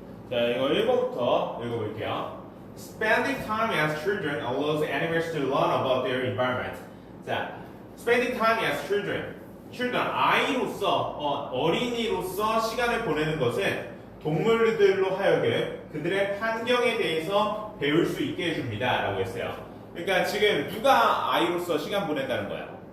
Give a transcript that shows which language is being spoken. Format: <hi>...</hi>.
<ko>자, 이거 1번부터 읽어볼게요.</ko> <en>Spending time as children allows animals to learn about their environment. 자, spending time as children.</en> <ko>아이로서, 어린이로서 시간을 보내는 것은 동물들로 하여금 그들의 환경에 대해서 배울 수 있게 해줍니다. 라고 했어요. 그러니까 지금 누가 아이로서 시간 보낸다는 거야?</ko>